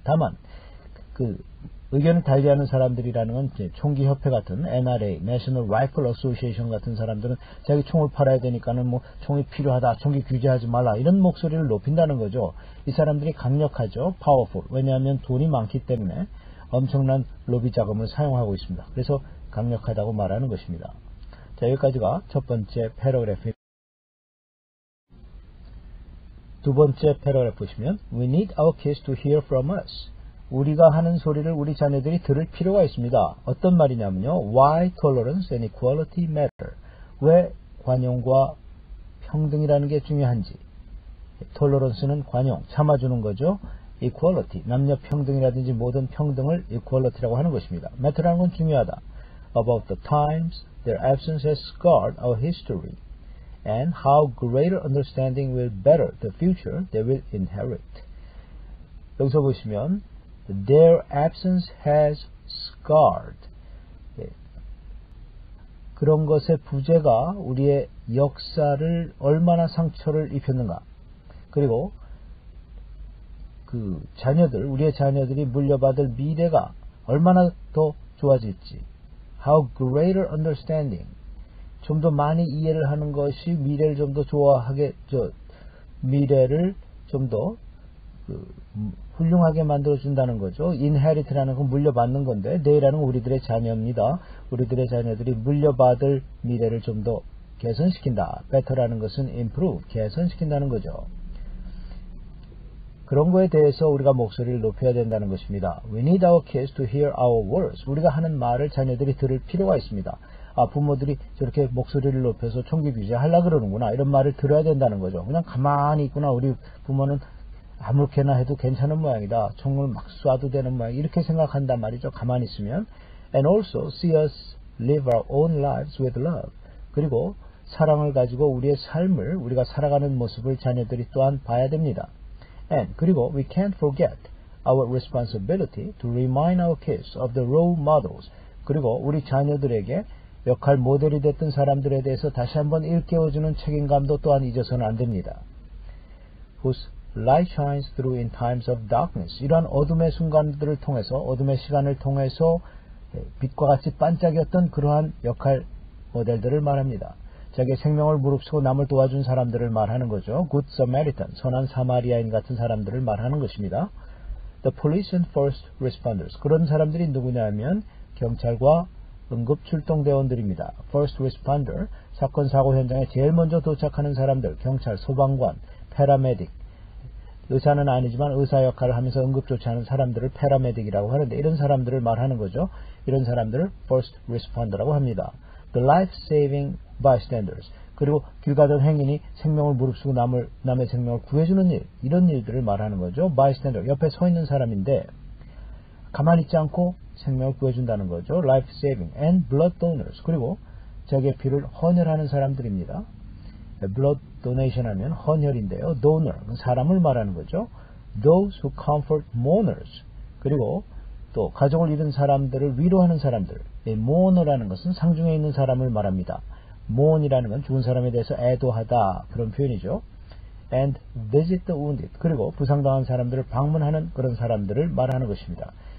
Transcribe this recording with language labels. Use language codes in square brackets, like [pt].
[ko] 다만 그 의견을 달리하는 사람들이라는 건 총기 협회 같은 NRA, National Rifle Association 같은 사람들은 자기 총을 팔아야 되니까는 뭐 총이 필요하다, 총기 규제하지 말라 이런 목소리를 높인다는 거죠. 이 사람들이 강력하죠, powerful. 왜냐하면 돈이 많기 때문에 엄청난 로비 자금을 사용하고 있습니다. 그래서 강력하다고 말하는 것입니다. 자, 여기까지가 첫 번째 패러그래프입니다. 두 번째 패러그래프 보시면 [en] We need our kids to hear from us. [ko] 우리가 하는 소리를 우리 자녀들이 들을 필요가 있습니다. 어떤 말이냐면요. [en] Why tolerance and equality matter. [ko] 왜 관용과 평등이라는 게 중요한지. tolerance는 관용, 참아주는 거죠. equality, 남녀 평등이라든지 모든 평등을 equality라고 하는 것입니다. matter라는 건 중요하다. [en] About the times their absence has scarred our history and how greater understanding will better the future they will inherit. [ko] 여기서 보시면 [en] Their absence has scarred. [ko] 그런 것의 부재가 우리의 역사를 얼마나 상처를 입혔는가. 그리고 그 자녀들, 우리의 자녀들이 물려받을 미래가 얼마나 더 좋아질지. [en] How greater understanding. [ko] 좀 더 많이 이해를 하는 것이 미래를 좀 더 좋아하게, 미래를 좀 더 훌륭하게 만들어준다는 거죠. inherit라는 건 물려받는 건데 they라는 우리들의 자녀입니다. 우리들의 자녀들이 물려받을 미래를 좀 더 개선시킨다. better라는 것은 improve, 개선시킨다는 거죠. 그런 거에 대해서 우리가 목소리를 높여야 된다는 것입니다. [en] We need our kids to hear our words. [ko] 우리가 하는 말을 자녀들이 들을 필요가 있습니다. 아, 부모들이 저렇게 목소리를 높여서 총기 규제하려고 그러는구나. 이런 말을 들어야 된다는 거죠. 그냥 가만히 있구나. 우리 부모는 아무렇게나 해도 괜찮은 모양이다. 총을 막 쏴도 되는 모양. 이렇게 생각한단 말이죠. 가만히 있으면. [en] And also see us live our own lives with love. [ko] 그리고 사랑을 가지고 우리의 삶을 우리가 살아가는 모습을 자녀들이 또한 봐야 됩니다. [en] And [ko] 그리고 [en] we can't forget our responsibility to remind our kids of the role models. [ko] 그리고 우리 자녀들에게 역할 모델이 됐던 사람들에 대해서 다시 한번 일깨워주는 책임감도 또한 잊어서는 안 됩니다. [en] Whose light shines through in times of darkness. [ko] 이러한 어둠의 순간들을 통해서, 어둠의 시간을 통해서 빛과 같이 반짝였던 그러한 역할 모델들을 말합니다. 자기의 생명을 무릅쓰고 남을 도와준 사람들을 말하는 거죠. Good Samaritan, 선한 사마리아인 같은 사람들을 말하는 것입니다. [en] The police and first responders. [ko] 그런 사람들이 누구냐면 경찰과 응급출동대원들입니다. First responder, 사건 사고 현장에 제일 먼저 도착하는 사람들, 경찰, 소방관, 패라메딕. 의사는 아니지만 의사 역할을 하면서 응급조치하는 사람들을 패라메딕이라고 하는데 이런 사람들을 말하는 거죠. 이런 사람들을 first responder라고 합니다. [en] The life-saving bystanders. [ko] 그리고 길 가던 행인이 생명을 무릅쓰고 남의 생명을 구해주는 일, 이런 일들을 말하는 거죠. bystander, 옆에 서 있는 사람인데 가만히 있지 않고 생명을 구해준다는 거죠. [en] life-saving and blood donors. [ko] 그리고 자기의 피를 헌혈하는 사람들입니다. blood donation 하면 헌혈인데요. donor, 사람을 말하는 거죠. [en] those who comfort mourners. [ko] 그리고 또 가족을 잃은 사람들을 위로하는 사람들. mourner라는 것은 상중에 있는 사람을 말합니다. mourn이라는 건 죽은 사람에 대해서 애도하다, 그런 표현이죠. [en] and visit the wounded. [ko] 그리고 부상당한 사람들을 방문하는 그런 사람들을 말하는 것입니다.